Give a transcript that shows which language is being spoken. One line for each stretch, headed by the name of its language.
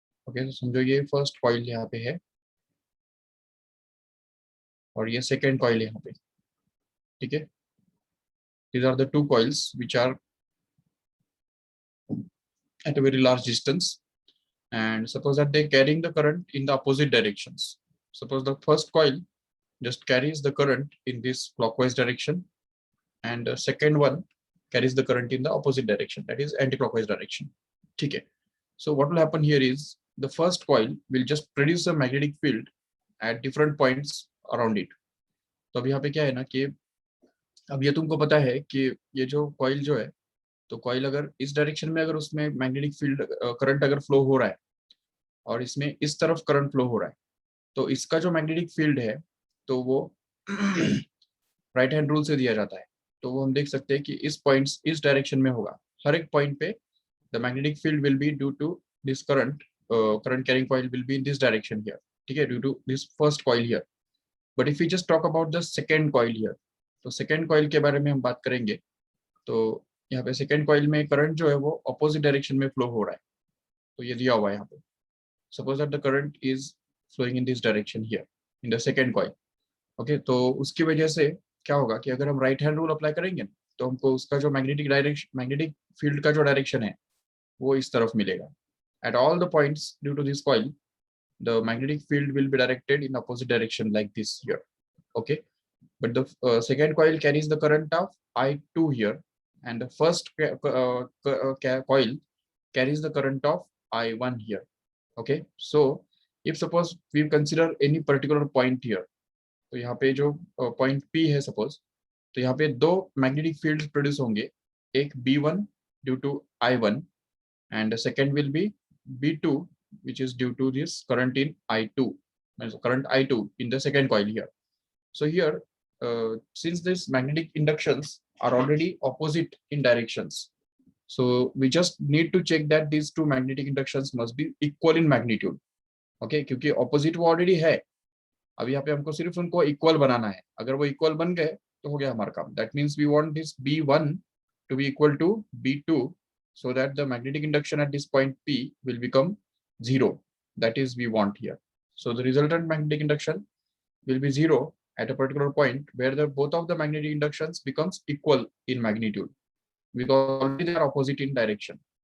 Hindi: Okay, तो समझो ये फर्स्ट कॉइल यहाँ पे है और ये सेकेंड कॉइल यहाँ पे, ठीक है.
English: These are the two coils which are at a very large distance, and suppose that they're carrying the current in the opposite directions. Suppose the first coil just carries the current in this clockwise direction, and the second one carries the current in the opposite direction, that is anti-clockwise direction. Okay. So what will happen here is the first coil will just produce a magnetic field at different points around it.
Hindi: तो अब यहाँ पे क्या है ना कि अब ये तुमको पता है कि ये जो कॉइल जो है, तो कॉइल अगर इस डायरेक्शन में अगर उसमें मैग्नेटिक फील्ड करंट अगर फ्लो हो रहा है और इसमें इस तरफ करंट फ्लो हो रहा है, तो इसका जो मैग्नेटिक फील्ड है तो वो राइट हैंड रूल से दिया जाता है. तो वो हम देख सकते हैं कि इस पॉइंट्स इस डायरेक्शन में होगा. हर एक पॉइंट पे
English: the magnetic field will be due to this current carrying coil will be in this direction here,
Hindi: ठीक है,
English: Due to this first coil here. But if you just talk about the second coil here,
Hindi: तो second coil के बारे में हम बात करेंगे. तो यहाँ पे सेकेंड कॉइल में करंट जो है वो अपोजिट डायरेक्शन में फ्लो हो रहा है. तो ये दिया हुआ है यहाँ पे.
English: Suppose that the current is flowing in this direction here in the second coil.
Hindi: Okay, तो उसकी वजह से क्या होगा कि अगर हम राइट हैंड रूल अप्लाई करेंगे तो हमको उसका जो मैग्नेटिक फील्ड का जो डायरेक्शन है वो इस तरफ मिलेगा.
English: At all the points due to this coil the magnetic field will be directed in opposite direction like this here. Okay, but the second coil carries the current of I2 here, and the first coil carries the current of I1 here. Okay, so if suppose we consider any particular point here,
Hindi: तो यहाँ पे जो point P है suppose, तो यहाँ पे दो magnetic fields produce होंगे, एक
English: B1 due to I1 and the second will be B2 which is due to this current in I2, current I2 in the second coil here. So here, since these magnetic inductions are already opposite in directions, so we just need to check that these two magnetic inductions must be equal in magnitude.
Hindi: Okay, क्योंकि opposite वो already है, अब यहाँ पे हमको सिर्फ उनको equal बनाना है. अगर वो equal बन गए तो हो गया हमारा काम.
English: That means we want this B1 to be equal to B2 so that the magnetic induction at this point P will become 0. That is we want here. So the resultant magnetic induction will be 0 at a particular point where the both of the magnetic inductions becomes equal in magnitude because already they are opposite in direction.